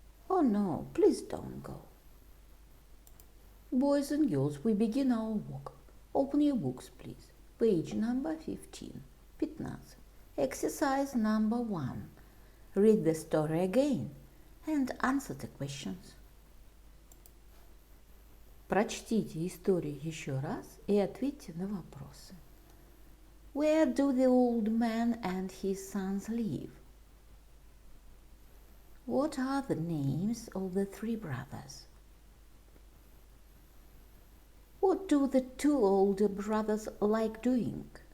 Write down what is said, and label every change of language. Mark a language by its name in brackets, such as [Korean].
[English] Oh no, please don't go. Boys and girls, we begin our work. Open your books, please. Page number 15. Exercise number 1. Read the story again and answer the questions. [Russian] Прочтите историю еще раз и ответьте на вопросы. [English] Where do the old man and his sons live? What are the names of the three brothers? What do the two older brothers like doing?